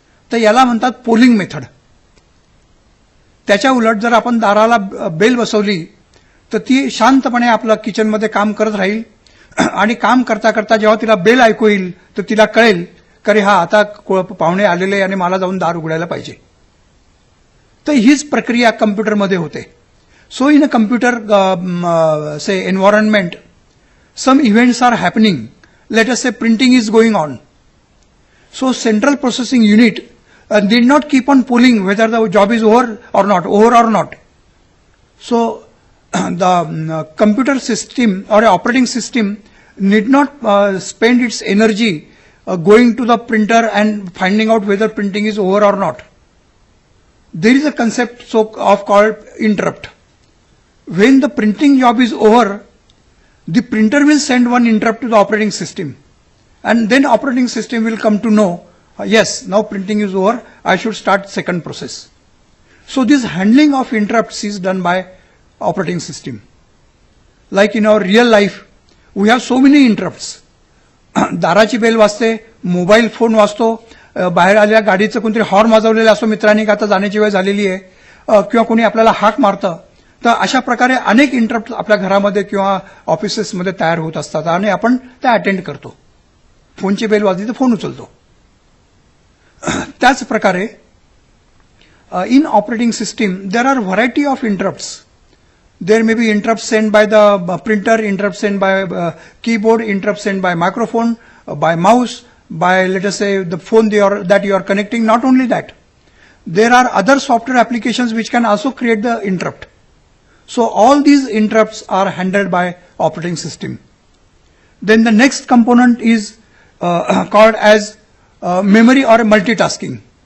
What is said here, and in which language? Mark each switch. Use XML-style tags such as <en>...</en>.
<mr>तर याला म्हणतात पोलिंग मेथड. त्याच्या उलट जर आपण दाराला बेल बसवली तर ती शांतपणे आपलं किचनमध्ये काम करत राहील आणि काम करता करता जेव्हा तिला बेल ऐकू येईल तर तिला कळेल की हा आता पाहुणे आलेले आणि मला जाऊन दार उघडायला पाहिजे. तर हीच प्रक्रिया कम्प्युटरमध्ये होते.</mr> <en>So in a computer say environment some events are happening. Let us say printing is going on. So central processing unit did not keep on pulling whether the job is over or not. So the computer system or operating system need not spend its energy going to the printer and finding out whether printing is over or not. There is a concept of called interrupt. When the printing job is over, the printer will send one interrupt to the operating system, and then operating system will come to know, yes, now printing is over, I should start second process. So this handling of interrupts is done by operating system. Like in our real life, we have so many interrupts.</en> <mr>दाराची bell वाजते, mobile phone वाजतो, बाहेर आलेल्या गाडीचं कोणतरी horn वाजवलेलं असतो मित्रांनी का आता जाण्याची वेळ झालेली आहे, किंवा कोणी आपल्याला हाक मारतं. तर अशा प्रकारे अनेक इंटरप्ट आपल्या घरामध्ये किंवा ऑफिसेसमध्ये तयार होत असतात आणि आपण त्या अटेंड करतो. फोनची बेल वाजली तर फोन उचलतो. त्याच प्रकारे</mr> <en>In operating system there are variety of interrupts. There may be interrupt send by the printer, interrupt send by keyboard, interrupt send by microphone, by mouse, by let us say the phone that you are connecting. Not only that, there are other software applications which can also create the interrupt. So all these interrupts are handled by operating system. Then the next component is called as memory or multitasking.</en>